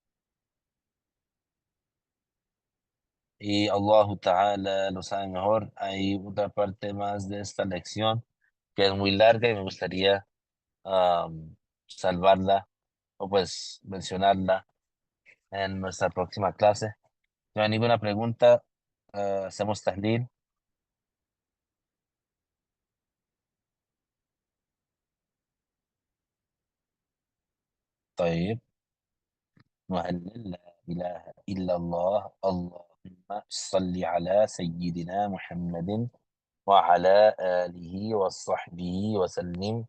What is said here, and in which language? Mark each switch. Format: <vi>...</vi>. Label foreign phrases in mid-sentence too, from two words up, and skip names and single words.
<es>Y</es> <ar>الله تعالى</ar> <es>lo sabe mejor. Hay otra parte más de esta lección que es muy larga y me gustaría salvarla o pues mencionarla en nuestra próxima clase. Si no hay ninguna pregunta, hacemos tahlil.</es> <ar>طيب نهلل لا إله إلا الله اللهم صل على سيدنا محمد وعلى آله وصحبه وسلم.</ar>